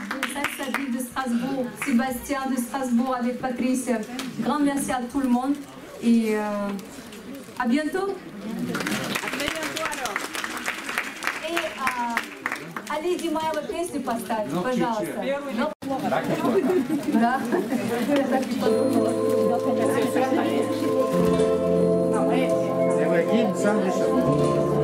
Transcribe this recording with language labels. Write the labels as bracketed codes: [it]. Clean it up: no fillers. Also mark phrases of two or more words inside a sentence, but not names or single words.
[fr] de Strasbourg, Sébastien de Strasbourg avec Patrice. Grand merci à tout le monde. Et à bientôt. [ru] И Али Димаева песню поставь, пожалуйста. Да. [fr] C'est vrai, Guy, ça,